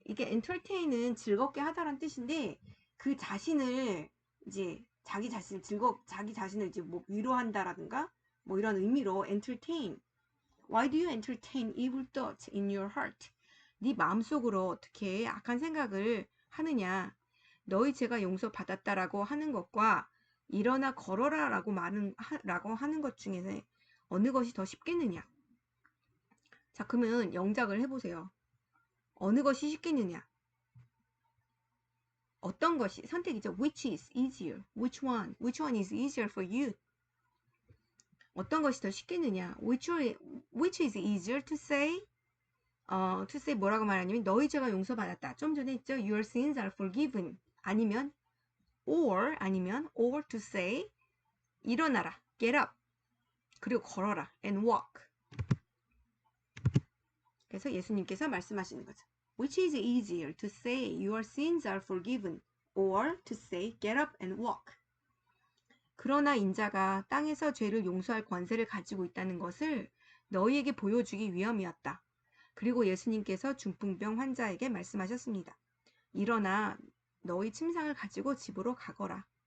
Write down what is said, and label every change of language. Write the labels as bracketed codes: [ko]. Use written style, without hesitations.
[ko] 이게 entertain은 즐겁게 하다라는 뜻인데 그 자신을 이제 자기 자신을 이제 뭐 위로한다라든가 뭐 이런 의미로 entertain. [en] Why do you entertain evil thoughts in your heart? [ko] 네 마음속으로 어떻게 악한 생각을 하느냐? 너희 죄가 용서받았다라고 하는 것과 일어나 걸어라라고 하는 것 중에서 어느 것이 더 쉽겠느냐? 자, 그러면 영작을 해보세요. 어느 것이 쉽겠느냐? 어떤 것이 선택이죠? [en] Which is easier? Which one is easier for you? [ko] 어떤 것이 더 쉽겠느냐? [en] Which is easier to say? [ko] To say 뭐라고 말하냐면 너희 죄가 용서받았다. 좀 전에 했죠? Your sins are forgiven. 아니면 or to say 일어나라. [en] Get up. [ko] 그리고 걸어라. [en] And walk. [ko] 그래서 예수님께서 말씀하시는 거죠. [en] Which is easier to say your sins are forgiven or to say get up and walk. [ko] 그러나 인자가 땅에서 죄를 용서할 권세를 가지고 있다는 것을 너희에게 보여주기 위함이었다. 그리고 예수님께서 중풍병 환자에게 말씀하셨습니다. 일어나 너희 침상을 가지고 집으로 가거라.